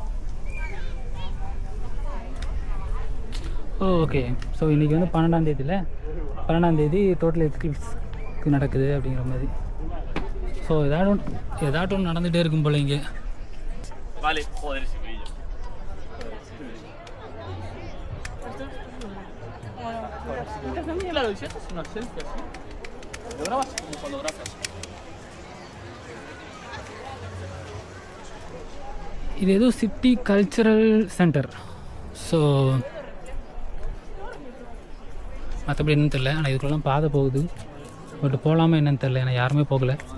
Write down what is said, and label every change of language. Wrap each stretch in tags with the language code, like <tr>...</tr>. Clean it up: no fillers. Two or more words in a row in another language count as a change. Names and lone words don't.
<ta>ஓகே, ஸோ இன்றைக்கி வந்து 12ஆம் தேதி</ta> <en>total eclipseக்கு</en> <ta>நடக்குது அப்படிங்கிற மாதிரி. ஸோ ஏதாட்டும் ஒன்று நடந்துகிட்டே இருக்கும் போல் இங்கே.</ta> <es>Vale, joder, ese brillo. Claro, si haces una selfie así, lo grabas como cuando grabas.</es> <ta>இது ஏதோ</ta> <en>city cultural centre.</en> <ta>ஸோ மற்றபடி என்னன்னு தெரில. ஆனால் இதுக்குள்ளலாம் பாதை போகுது, பட் போகலாமா என்னன்னு தெரில. ஏன்னா யாருமே போகலை.</ta>